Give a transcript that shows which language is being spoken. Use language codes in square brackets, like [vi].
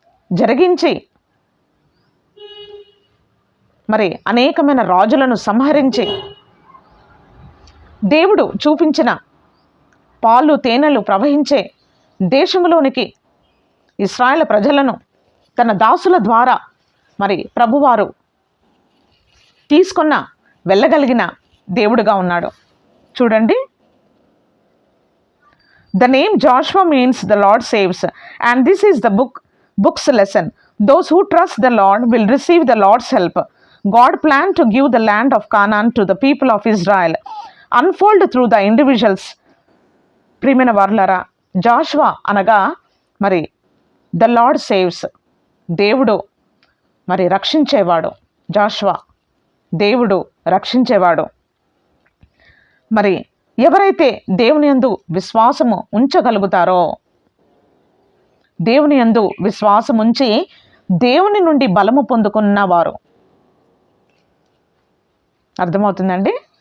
[te] జరిగించి, మరి అనేకమైన రాజులను సంహరించి, దేవుడు చూపించిన పాలు తేనెలు ప్రవహించే దేశంలోనికి ఇశ్రాయేలు ప్రజలను తన దాసుల ద్వారా మరి ప్రభువారు తీసుకున్న వెళ్ళగలిగిన దేవుడుగా ఉన్నాడు. చూడండి, [en] The name Joshua means the Lord saves, and this is the book's lesson. Those who trust the Lord will receive the Lord's help. God planned to give the land of Canaan to the people of Israel, unfold through the individuals. [te] ప్రియమైన వారులారా, జాషువా అనగా మరి [en] the Lord saves, [te] దేవుడు మరి రక్షించేవాడు. జాషువా దేవుడు రక్షించేవాడు. మరి ఎవరైతే దేవుని యందు విశ్వాసము ఉంచగలుగుతారో, దేవుని యందు విశ్వాసం ఉంచి దేవుని నుండి బలము పొందుకున్నవారు, అర్థమవుతుందండి?